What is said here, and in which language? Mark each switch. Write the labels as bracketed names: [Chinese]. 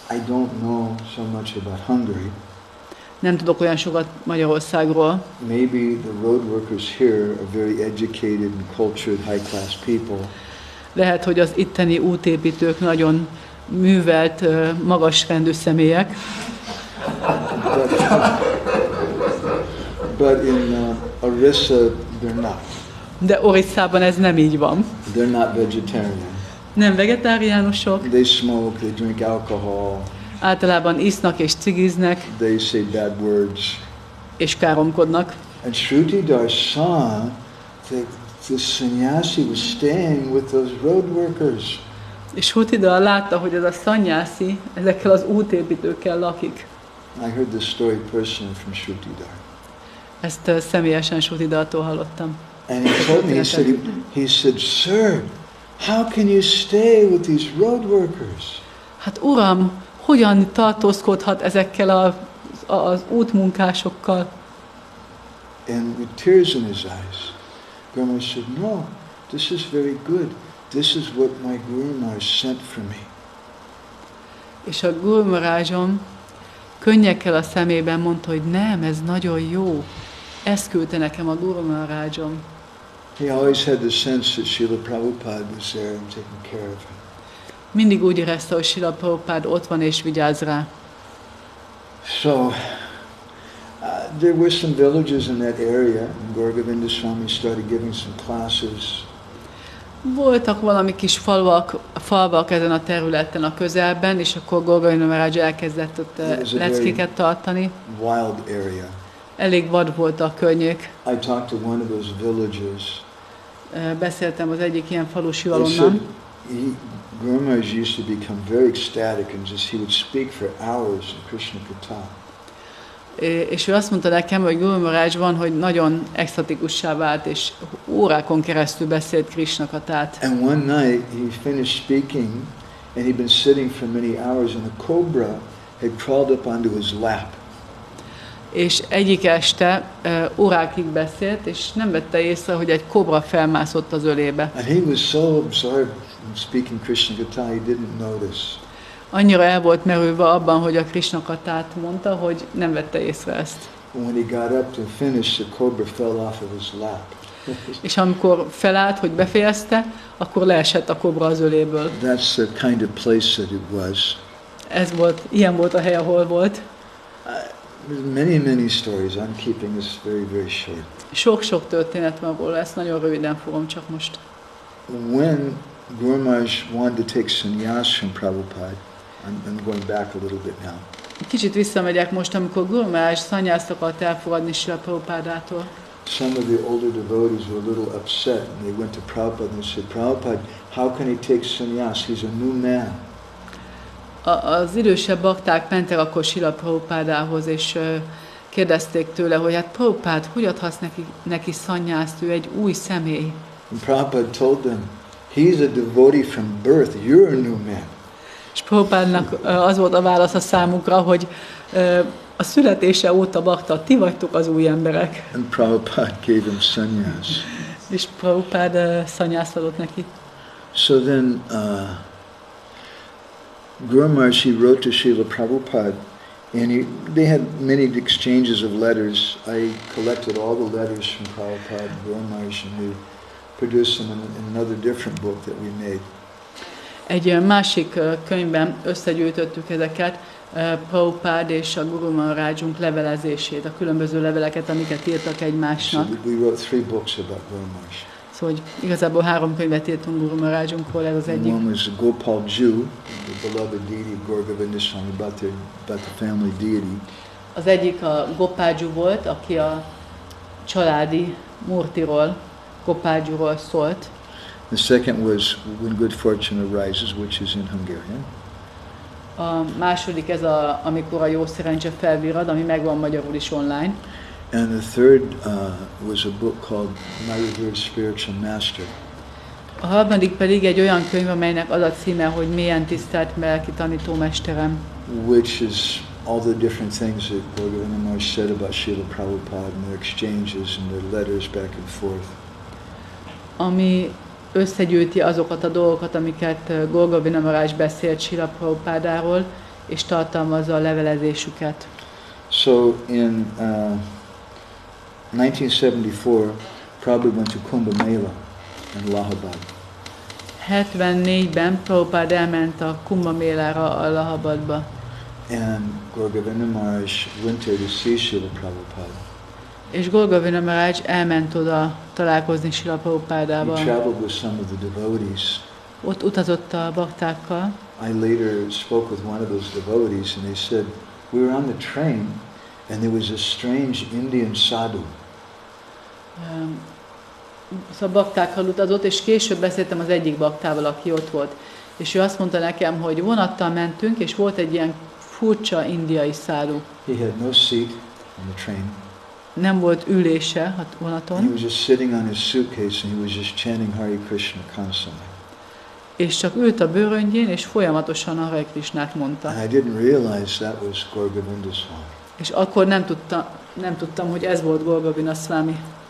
[English] I don't know so much about Hungary. [Hungarian] Nem tudok olyan sokat Magyarországról. [English] Maybe the road workers here are very educated and cultured, high-class people. [Hungarian] Lehet, hogy az itteni útépítők nagyon művelt, magasrendű személyek. [English] But in Orissa, they're not. [Hungarian] De Orisszában ez nem így van. [English] They're not vegetarian. [Hungarian] Nem vegetáriánusok. [English] They smoke, they drink alcohol. [Hungarian] Általában isznak és cigiznek. [English] They say bad words. [Hungarian] És káromkodnak. [English] And Shrutidhar saw that the sannyasi was staying with those road workers. [Hungarian] És Shrutidhar látta, hogy ez a szannyászi ezekkel az útépítőkkel lakik. [English] I heard this story personally from Shrutidhar. [Hungarian] Ezt személyesen Shrutidhartól hallottam. [English] And he told me, he said, Sir, how can you stay with these road workers? [Hungarian] Hát uram, hogyan tartózkodhat ezekkel az útmunkásokkal? [English] And with tears in his eyes, Guru Maharaj said, no, this is very good. This is what my Guru Maharaj sent for me. [Hungarian] És a Guru Maharajom könnyekkel a szemében mondta, hogy nem, ez nagyon jó. Ezt küldte nekem a Guru Maharajom. [English] He always had the sense that Srila Prabhupada was there and taking care of him. [Hungarian] Mindig úgy érezte, hogy Srila Prabhupada ott van és vigyáz rá. [English] So, there were some villages in that area, and Govinda Swami started giving some classes. [Hungarian] Voltak valami kis falvak ezen a területen a közelben, és akkor Govinda Maharaja elkezdett ott leckéket tartani. [English] Wild area. [Hungarian] Elég vad volt a környék. [English] I talked to one of those villages. [Hungarian] Beszéltem az egyik ilyen falusi valonnan. [English] Guru Maharaj used to become very ecstatic and just he would speak for hours in Krishna Katha. [Hungarian] És ő azt mondta nekem, hogy Guru Maharaj van, hogy nagyon extatikussá vált, és órákon keresztül beszélt Krishna Kathát. [English] And one night he finished speaking and he'd been sitting for many hours and a cobra had crawled up onto his lap. [Hungarian] És egyik este órákig beszélt, és nem vette észre, hogy egy kobra felmászott az ölébe. [English] And he was so absorbed in speaking Krishna Katha, he didn't notice. [Hungarian] Annyira el volt merülve abban, hogy a Krishna Kathát mondta, hogy nem vette észre ezt. [English] And when he got up to finish, the cobra fell off of his lap. [Hungarian] És amikor felállt, hogy befejezte, akkor leesett a kobra az öléből. [English] That's the kind of place that it was. [Hungarian] Ilyen volt a hely, ahol volt. [English] There's many stories. I'm keeping this very, very short. [Hungarian] Sok-sok történet van róla, ezt nagyon röviden fogom csak most. [English] When Guru Maharaj wanted to take sannyas from Prabhupada, I'm going back a little bit now. [Hungarian] Kicsit visszamegyek most, amikor Guru Maharaj szannyászt akart elfogadni Srila Prabhupádától. [English] Some of the older devotees were a little upset and they went to Prabhupada and said, Prabhupada, how can he take sannyas? He's a new man. [Hungarian] Az idősebb bakták mentek akkor Srila Prabhupádához, és kérdezték tőle, hogy hát Prabhupád, hogy adhatsz neki szannyászt, ő egy új személy. [English] And Prabhupada told them, he's a devotee from birth, you're a new man. [Hungarian] És Prabhupádnak az volt a válasz a számukra, hogy a születése óta bakta, ti vagytok az új emberek. [English] And Prabhupada gave him sannyas. [Hungarian] És Prabhupád szannyászt adott neki. [English] So then, Guru Maharaj, he wrote to Srila Prabhupada, and they had many exchanges of letters. I collected all the letters from Prabhupada and Guru Maharaj, and we produced them in another different book that we made. [Hungarian] Egy másik könyvben összegyűjtöttük ezeket, Prabhupád és a Guru Maharajunk levelezését, a különböző leveleket, amiket írtak egymásnak. [English] So we wrote 3 books about Guru Maharaj. [Hungarian] Szóval igazából 3 könyvet írtunk Guru Mahaраjunkról, ez az egyik. [English] One was Gopal Jew, the beloved deity Gour Govinda Swami, about the family deity. [Hungarian] Az egyik a Gopágyú volt, aki a családi murtiról, Gopágyúról szólt. [English] The second was When Good Fortune Arises, which is in Hungarian. [Hungarian] A második ez amikor a jó szerencse felvirrad, ami megvan magyarul is online. [English] And the third was a book called My Revered Spiritual Master. [Hungarian] A harmadik pedig egy olyan könyv, amelynek az a címe, hogy Mélyen tisztelt lelki tanítómesterem. [English] Which is all the different things that Govinda Maharaj said about Srila Prabhupada and their exchanges and their letters back and forth. [Hungarian] Ami összegyűjti azokat a dolgokat, amiket Govinda Maharaj beszélt Srila Prabhupádáról, és tartalmazza a levelezésüket. [English] So in 1974, Prabhupada went to Kumbh Mela in Allahabad. [Hungarian] 74-ben Prabhupád elment a Kumbh Mélára Allahabadba. [English] And Govinda Maharaj went there to see Srila Prabhupada. [Hungarian] És Govinda Maharaj elment oda találkozni Srila [English] He [Hungarian] Prabhupádával. [English] traveled with some of the devotees. [Hungarian] Ott utazott a baktákkal. [English] I later spoke with one of those devotees and they said, we were on the train and there was a strange Indian sadhu. [Hungarian] Szóval baktákkal utazott, és később beszéltem az egyik baktával, aki ott volt. És ő azt mondta nekem, hogy vonattal mentünk, és volt egy ilyen furcsa indiai száru. [English] He had no seat on the train. [Hungarian] Nem volt ülése a [English] He [Hungarian] vonaton, [English] was just sitting on his suitcase and he was just chanting Hare Krishna constantly. [Hungarian] és csak ült a bőröngyén, és folyamatosan a Hare Krishnát mondta. [English] And I didn't realize that was Gaur Govinda Swami. [Hungarian] És akkor nem tudtam, hogy ez volt Gaur Govinda Swami.